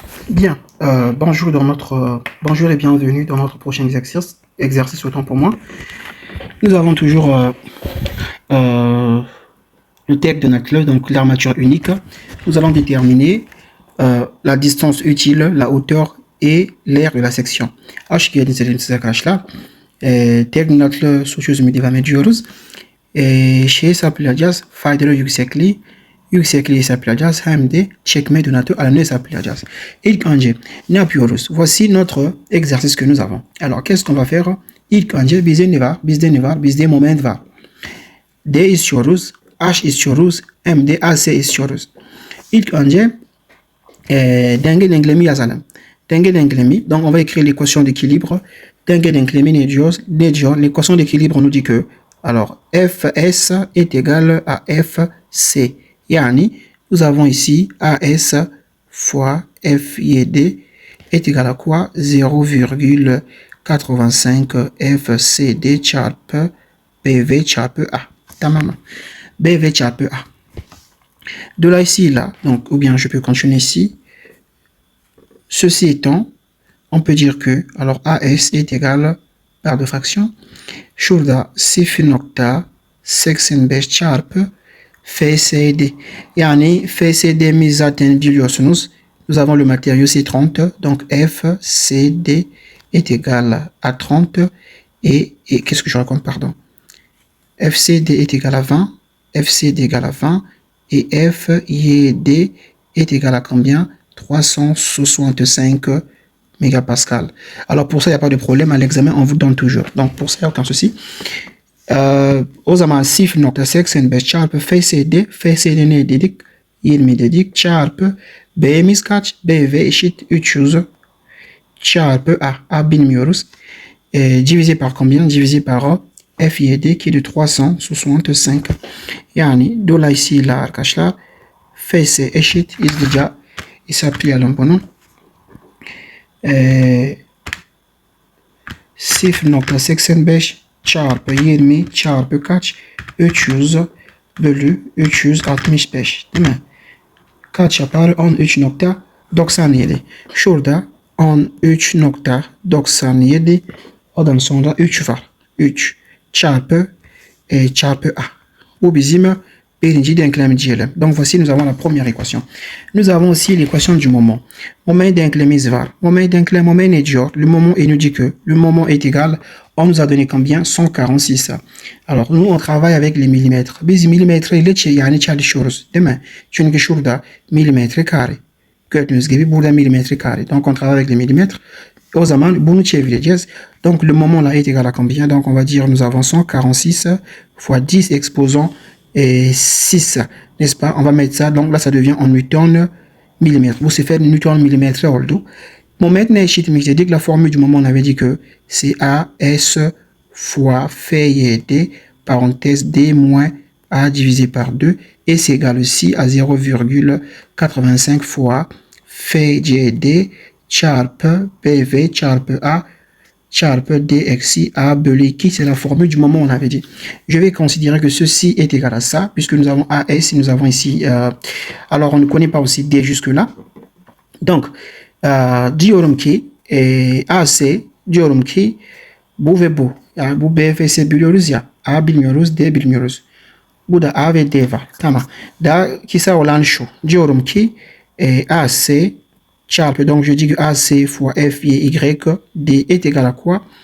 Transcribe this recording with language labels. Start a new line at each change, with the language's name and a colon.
French: Bien, bonjour et bienvenue dans notre prochain exercice autant pour moi. Nous avons toujours euh, le texte de notre donc l'armature unique. Nous allons déterminer la distance utile, la hauteur et l'aire de la section. H qui est là.
Turkish: Teknolojik sosyalizmi devam ediyoruz. Şey hesaplayacağız. Faydalı yüksekliği hesaplayacağız hem de çekme donatı alanını hesaplayacağız. İlk önce ne yapıyoruz?
French: Voici notre exercice que nous avons. Alors qu'est-ce qu'on va faire?
Turkish: İlk önce bizde moment var. D istiyoruz, H istiyoruz, hem de AC istiyoruz. İlk önce denge denklemi yazalım. Denge denklemi,
French: donc on va écrire l'équation d'équilibre.
Turkish: Denge denklemi ne diyor?
French: L'équation d'équilibre nous dit que alors Fs est égal à Fc.
Turkish: Yani
French: nous avons ici AS fois FYD est égal à quoi?
Turkish: 0,85 FCD çarpı BV çarpı A. Tamam. BV çarpı A.
French: De là ici, là, donc, ou bien je peux continuer ici. Ceci étant, on peut dire que, alors AS est égal, par de fraction,
Turkish: şurada 0,85 çarpı FCD. Yani FCD'miz zaten biliyorsunuz.
French: Nous avons le matériau c'est 30, donc FCD est égal à 30 et qu'est-ce que je raconte, pardon? FCD est égal à 20, FCD égale à 20 et FYD est égal à combien? 365 mégapascal. Alors pour ça, il n'y a pas de problème, à l'examen, on vous donne toujours. Donc pour ça, il n'y a aucun souci.
Turkish: O zaman 0,85 çarpı FCD ne dedik? 20 dedik. Çarpı B'miz kaç? BV eşit 300 çarpı A. A bilmiyoruz.
French: Divisé par combien? Divisé par FYD qui est de 365.
Turkish: Yani dolayısıyla arkadaşlar FC eşit hızlıca hesaplayalım bunu. 0,85 çarpı 20 çarpı kaç? 300 bölü 365 değil mi? Kaç yapar? 13,97. Şurada 13,97. Ondan sonra 3 var. 3 çarpı A. Bu bizim birinci denklemi diyelim.
French: Donc voici, nous avons la première équation. Nous avons aussi l'équation du moment.
Turkish: Moment denklemiz var. Moment denklem, moment ne diyor?
French: Le moment, il nous dit que le moment est égal, on nous a donné combien? 146. Alors nous on travaille avec les millimètres.
Turkish: Biz milimetre ile yani çalışıyoruz, değil mi? Çünkü şurada milimetre kare. Gördüğünüz gibi burada milimetre kare.
French: Donc on travaille avec les millimètres.
Turkish: O zaman bunu çevireceğiz.
French: Donc le moment là est égal à combien? Donc on va dire nous avons 146 fois 10 exposant 6, n'est-ce pas? On va mettre ça, donc là ça devient en Newton millimètre.
Turkish: Bu sefer Newton millimètre oldu. Moment ne eşitmiş dedik?
French: La formule du moment on avait dit que c'est AS fois FYD parenthèse D moins A divisé par 2 et c'est égal aussi à 0,85 fois FYD
Turkish: çarpı BV çarpı A çarpı D eksi A bölü 2,
French: c'est la formule du moment on avait dit. Je vais considérer que ceci est égal à ça, puisque nous avons AS et nous avons ici, alors on ne connaît pas aussi D jusque là. Donc,
Turkish: diyorum ki AC diyorum ki bu ve bu. Yani bu BFS biliyoruz ya, A bilmiyoruz, D bilmiyoruz. Bu da A ve D var. Tamam. Daha kısa olan şu. Diyorum ki AC çarpı,
French: donc je dis que AC fois F, Y, D est égal à quoi?